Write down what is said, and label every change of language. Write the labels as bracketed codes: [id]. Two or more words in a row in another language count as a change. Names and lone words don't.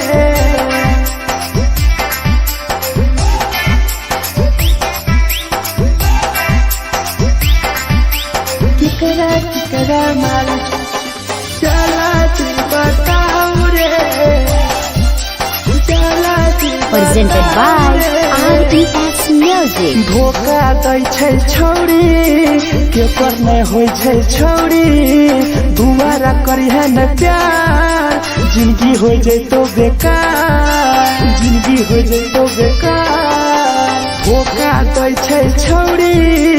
[mai] केकरा माल चला दी बताऊ रे, चला दी [en] Presented by RES Music. [mai] धोखा दै छै छौरी, केकर नहीं होइ छै छौरी, दुबारा करिहे न प्यार, जिंदगी हो जैतो बेकार, जिंदगी हो जैतो बेकार, धोखा दै छै छौरी।